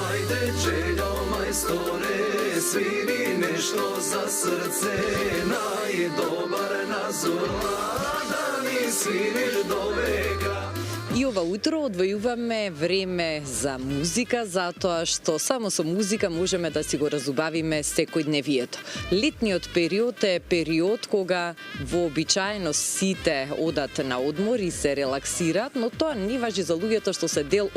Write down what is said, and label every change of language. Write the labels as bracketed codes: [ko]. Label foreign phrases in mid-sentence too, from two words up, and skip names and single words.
[sr] Ajde Đeljo majstore, sviri nešto za srce, najdobar nazor, da mi sviriš do veka. [mk] И ова утро одвојуваме време за музика, затоа што само со музика можеме да си го разубавиме секојдневието. Летниот период е период кога вообичаено сите одат на одмор и се релаксираат, но тоа не важи за луѓето што се дел